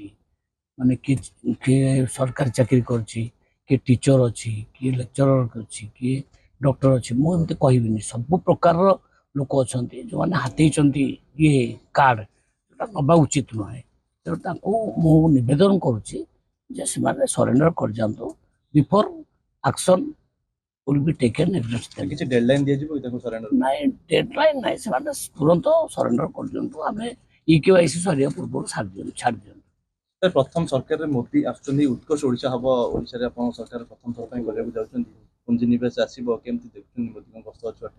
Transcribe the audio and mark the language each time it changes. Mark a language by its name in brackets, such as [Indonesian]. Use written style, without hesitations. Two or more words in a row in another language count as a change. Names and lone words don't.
[Odia] ମାନେ କିଏ ସରକାରୀ ଚାକିରି କରିଛି, କିଏ ଟିଚର ଅଛି, କିଏ ଲେକ୍ଚରର ଅଛି, କିଏ ଡକ୍ଟର ଅଛି। ମୁଁ ଏମିତି କହିବିନି, ସବୁ ପ୍ରକାରର ଲୋକ ଅଛନ୍ତି ଯେଉଁମାନେ ହାତେଇଛନ୍ତି ଇଏ କାର୍ଡ଼, ସେଟା ନେବା ଉଚିତ ନୁହେଁ। ତେଣୁ ତାଙ୍କୁ ମୁଁ ନିବେଦନ କରୁଛି ଯେ ସେମାନେ ସରେଣ୍ଡର କରିଯାଆନ୍ତୁ [English] before action will be taken against them। [Odia] କିଛି ଡେଡଲାଇନ୍ ଦିଆଯିବ କି ତାଙ୍କୁ ସରେଣ୍ଡର? ନାଇଁ, ଡେଡଲାଇନ୍ ନାହିଁ, ସେମାନେ ତୁରନ୍ତ ସରେଣ୍ଡର କରିଦିଅନ୍ତୁ। ଆମେ EKYC ସରିବା ପୂର୍ବରୁ ଛାଡ଼ି ଦିଅନ୍ତୁ। ପ୍ରଥମ ସରକାରରେ ମୋଦି ଆସୁଛନ୍ତି, ଉତ୍କର୍ଷ ଓଡ଼ିଶା ହବ, ଓଡ଼ିଶାରେ ଆପଣଙ୍କ ସରକାର ପ୍ରଥମ ଥର ପାଇଁ କରିବାକୁ ଯାଉଛନ୍ତି, ପୁଞ୍ଜିନିବେଶ ଆସିବ, କେମିତି ଦେଖୁଛନ୍ତି ମୋଦିଙ୍କ ଗସ୍ତ ଅଛି?